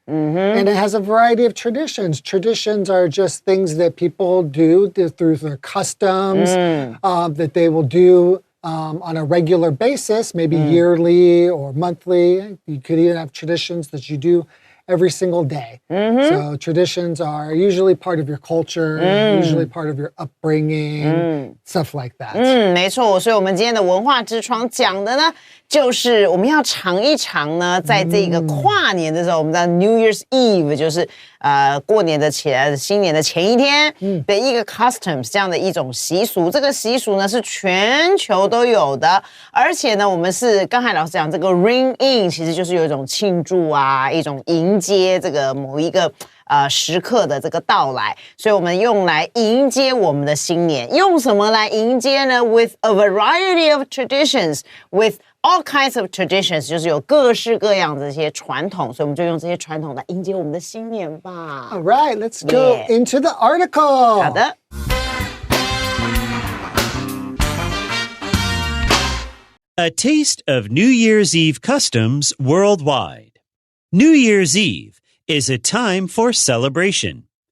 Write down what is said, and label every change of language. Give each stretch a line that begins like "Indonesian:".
English: And it has a variety of traditions. Traditions are just things that people do through their customs that they will do on a regular basis, maybe yearly or monthly. You could even have traditions that you do every single day. So traditions are usually part of your culture, usually part of your upbringing, stuff like that.
Chinese: 没错，所以我们今天的文化之窗讲的呢，就是我们要尝一尝呢，在这个跨年的时候，我们知道 New Year's Eve 就是过年的新年的前一天的一个 customs 这样的一种习俗。这个习俗呢是全球都有的，而且呢，我们是刚才老师讲这个 ring in， 其实就是有一种庆祝啊，一种迎接这个某一个时刻的这个到来，所以我们用来迎接我们的新年。用什么来迎接呢 ？
English: With a variety of traditions,
Chinese: with all kinds of traditions， 就是有各式各样的这些传统，所以我们就用这些传统来迎接我们的新年吧。
English: All right, let's go into the article.
Chinese: 好的。
English: A taste of New Year's Eve customs worldwide. New Year's Eve is a time for celebration.